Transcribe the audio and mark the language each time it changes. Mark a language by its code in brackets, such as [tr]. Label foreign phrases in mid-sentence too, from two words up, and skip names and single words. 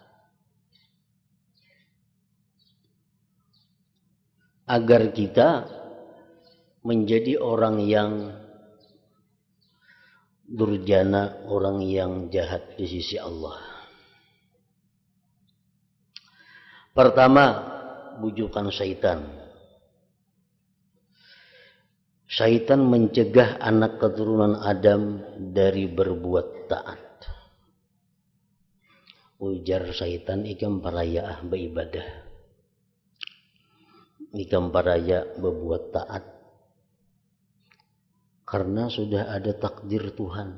[id] Agar kita menjadi orang yang durjana, orang yang jahat di sisi Allah. Pertama, bujukan syaitan. Syaitan mencegah anak keturunan Adam dari berbuat taat. Ujar syaitan, [bjn] ikam paraya [id] beribadah. [bjn] Ikam paraya [id] berbuat taat. Karena sudah ada takdir Tuhan.